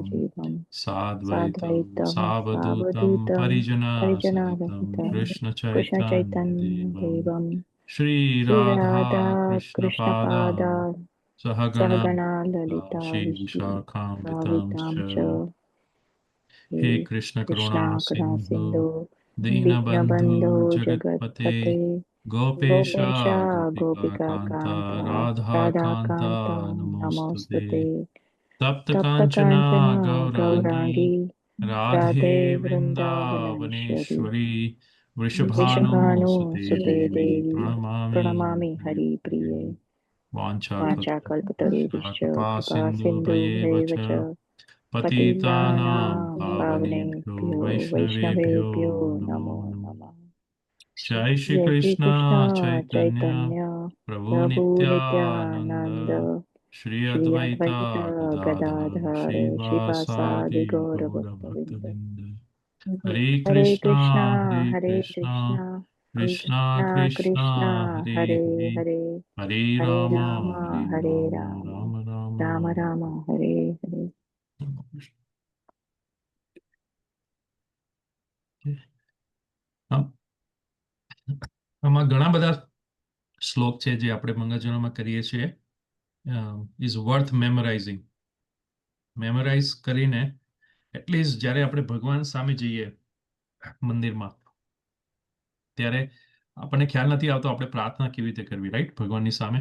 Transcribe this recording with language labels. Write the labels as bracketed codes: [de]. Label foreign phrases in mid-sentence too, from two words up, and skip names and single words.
[sa] सजीवं साद्वैतं साद्वैतं सावधूतं सावधूतं परिजनासहितं परिजनारहितं कृष्णचैतन्यदेवं कृष्णचैतन्यदेवं श्रीराधा श्रीराधा कृष्णपादान् कृष्णपादा सहगणा सहगणा ललिता श्रीविशाखान्वितांश्च विशाखान्वितां च हे हे कृष्ण करुणा कृष्णा करुणा सिंधु सिन्धु दीनबन्धु दीनबन्धो जगत्पते जगत्पते गोपेश गोपेश गोपिका कान्ता गोपिकान्ता राधा कान्ता राधाकान्ता नमोस्तुते नमोऽस्तुते तप्त काञ्चना तप्तकाञ्चना गौराङ्गी गौराङ्गी राधे राधे वृन्दावनेश्वरी वृन्दावनेश्वरी वृषभानुसुते वृषभानुसुते देवी देवी प्रणमामि प्रणमामि हरिप्रिये हरिप्रिये वाञ्छाकल्पतरुभ्यश्च वाञ्छाकल्पतरुभ्यश्च कृपा कृपा सिन्धुभ्येव सिन्धुभ्यैव च च पतितानां पतितानां पावनेभ्यो पावनेभ्यो वैष्णवेभ्यो वैष्णवेभ्यो नमो नमो नमः। नमः। जय श्री जय श्री कृष्ण कृष्ण चैतन्य चैतन्य प्रभु प्रभु नित्यानंद नित्यानंद श्री श्री अद्वैता अद्वैत गदाधर गदाधर श्रीवासादि श्रीवासादि गौर गौर भक्तवृंद। भक्तविंद हरे हरे कृष्णा कृष्णा कृष्णा कृष्णा कृष्णा कृष्णा हरे हरे हरे हरे हरे हरे राम राम हरे हरे राम राम राम राम राम राम हरे हरे। [gu] આમ- આમાં ઘણા બધા શ્લોક છે જે આપણે મંગળજનોમાં કરીએ છીએ [en] is worth memorizing. [gu] મેમરાઇઝ કરીને એટલીસ્ટ જ્યારે આપણે ભગવાન સામે જઈએ મંદિરમાં ત્યારે આપણને ખ્યાલ નથી આવતો આપણે પ્રાર્થના કેવી રીતે કરવી, રાઈટ, ભગવાનની સામે.